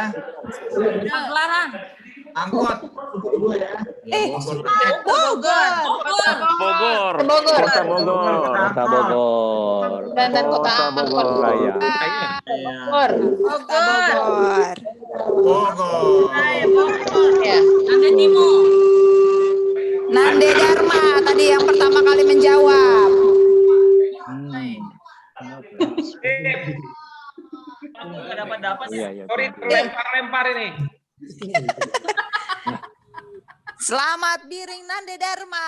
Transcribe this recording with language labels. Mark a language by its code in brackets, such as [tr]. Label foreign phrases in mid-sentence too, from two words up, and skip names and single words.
[id] Pagelaran. Angkot. Bogor. Kota Bogor. Dan kota Bogor Raya. Bogor. Nande Timur. Nande Dharma tadi yang pertama kali menjawab. Dapat. Iya. Sorry, lempar ini. Selamat biring Nande Dharma.